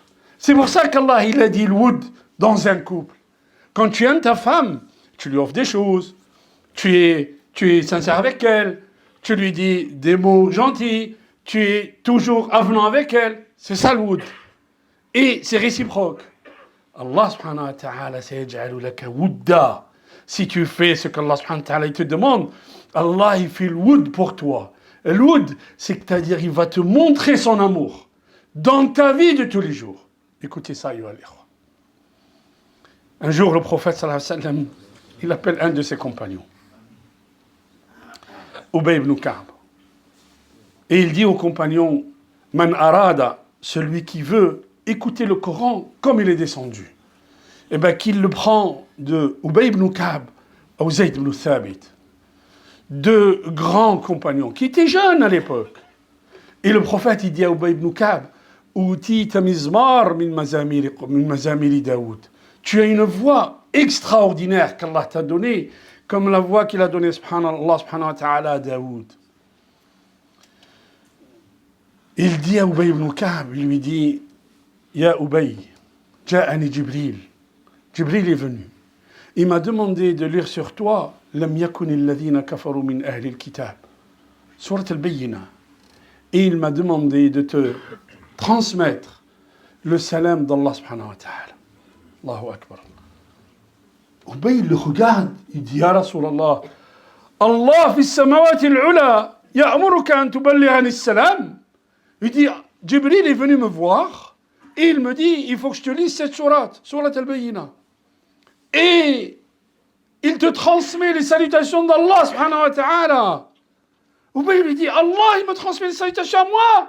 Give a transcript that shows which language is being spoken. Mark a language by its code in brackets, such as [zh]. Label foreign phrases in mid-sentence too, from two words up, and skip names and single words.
[fr] C'est pour ça qu'Allah, il a dit le woud dans un couple. Quand tu aimes ta femme, tu lui offres des choses, tu es sincère avec elle, tu lui dis des mots gentils, tu es toujours avenant avec elle. C'est ça le woud. Et c'est réciproque. [ar] الله سبحانه وتعالى سيجعل لك ودا. [fr] Si tu fais ce qu' [ar] الله سبحانه وتعالى [fr] il te demande, Allah il fait le woud pour toi. Le woud, c'est-à-dire il va te montrer son amour dans ta vie de tous les jours. Écoutez ça, [ar] أيها الإخوة. [fr] Un jour, le prophète [ar] صلى الله عليه وسلم, [fr] il appelle un de ses compagnons, Ubay ibn Ka'b. Et il dit au compagnon, [ar] من أراد, [fr] celui qui veut écouter le Coran comme il est descendu, eh bien qu'il le prend de Ubay ibn Ka'b à Zayd ibn Thabit, deux grands compagnons qui étaient jeunes à l'époque. Et le prophète, il dit à Ubay ibn Ka'b, [ar] أوتيت مزمار من مزامير داود. [fr] Tu as une voix extraordinaire qu'Allah t'a donnée, comme la voix qu'il a donnée [ar] الله سبحانه وتعالى [fr] à Daoud. Il dit à Ubay ibn Ka'b, il lui dit, [ar] يا أبي، جاءني جبريل. [fr] Jibril est venu. Il m'a demandé de lire sur toi [ar] لم يكن الذين كفروا من أهل الكتاب. [fr] Surat al-Bayyinah. Et il m'a demandé de te transmettre le [ar] سلام الله سبحانه وتعالى. الله أكبر. [fr] Ubay le regarde, il dit [ar] يا رسول الله، الله في السماوات العلى يأمرك أن تبلغني السلام. [fr] Il dit, Jibril est venu me voir et il me dit, il faut que je te lise cette sourate al-Bayyina. Et il te transmet les salutations d' [ar] الله سبحانه وتعالى. [fr] Ubay lui dit, Allah, il me transmet les salutations à moi.